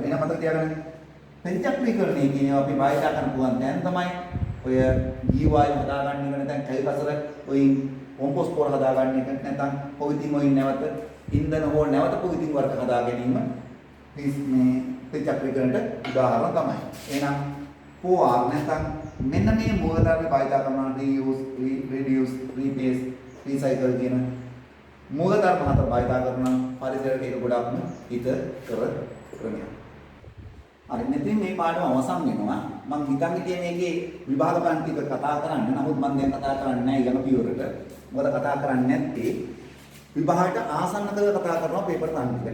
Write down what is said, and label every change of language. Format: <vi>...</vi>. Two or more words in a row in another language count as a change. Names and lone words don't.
<si>එහෙනම් මතක තියාගන්න ප්‍රතිචක්‍රීකරණය කියන්නේ අපි බාහිර ගන්න පුළුවන් දැන් තමයි ඔය ජීව වායු හදාගන්න එක නැත්නම් කැලි කසල ඔයින් කොම්පෝස්ට් පොර හදාගන්න එක නැත්නම් පොවිතින් වලින් නැවත ඉන්ධන හෝ නැවත පොවිතින් වර්ග හදා ගැනීම මේ ප්‍රතිචක්‍රීකරණයට උදාහරණ තමයි. එහෙනම් POR නැත්නම් මෙන්න මේ මූලධර්ම භාවිත කරනවා</si> <en>reuse, reduce, replace, recycle</en> <si>කියන මූලධර්ම හතර භාවිත කරන පරිසරයට ඒක ගොඩක්ම හිත කර ක්‍රමයක්. හරි මෙතන මේ පාඩම අවසන් වෙනවා. මම හිතන් හිටියේ මේකේ විභාග පාඩම් ටික කතා කරන්න. නමුත් මම දැන් කතා කරන්නේ නැහැ ඊළඟ පියවරට. මොකද කතා කරන්නේ නැත්තේ විභාගයට ආසන්න කරලා කතා කරනවා පේපර් තන් ටික.</si>